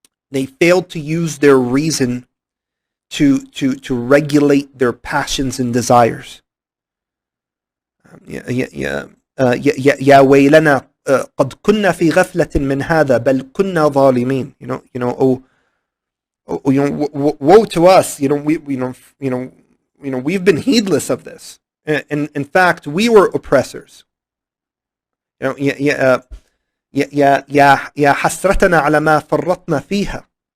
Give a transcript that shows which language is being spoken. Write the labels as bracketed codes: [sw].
[en] They failed to use their reason to regulate their passions and desires. [ar] يا ويلنا قد كنا في غفلة من هذا بل كنا ظالمين. [en] Woe to us. We've been heedless of this. And in fact, we were oppressors. [ar] يا حسرتنا على ما فرطنا فيها.